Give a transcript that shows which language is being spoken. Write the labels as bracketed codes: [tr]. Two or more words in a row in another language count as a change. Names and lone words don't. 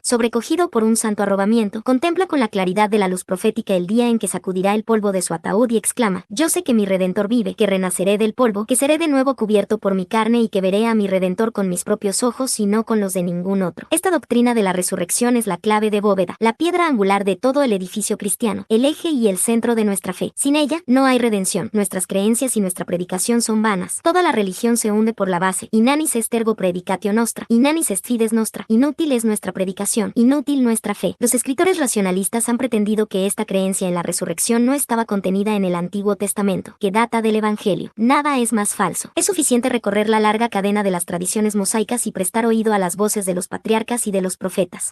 [es] Sobrecogido por un santo arrobamiento, contempla con la claridad de la luz profética el día en que sacudirá el polvo de su ataúd y exclama: yo sé que mi Redentor vive, que renaceré del polvo, que seré de nuevo cubierto por mi carne y que veré a mi Redentor con mis propios ojos y no con los de ningún otro. Esta doctrina de la resurrección es la clave de bóveda, la piedra angular de todo el edificio cristiano, el eje y el centro de nuestra fe. Sin ella, no hay redención. Nuestras creencias y nuestra predicación son vanas. Toda la religión se hunde por la base. [la] Inanis est ergo predicatio nostra, inanis est fides nostra. [es] Inútil es nuestra predicación, inútil nuestra fe. Los escritores racionalistas han pretendido que esta creencia en la resurrección no estaba contenida en el Antiguo Testamento, que data del Evangelio. Nada es más falso. Es suficiente recorrer la larga cadena de las tradiciones mosaicas y prestar oído a las voces de los patriarcas y de los profetas.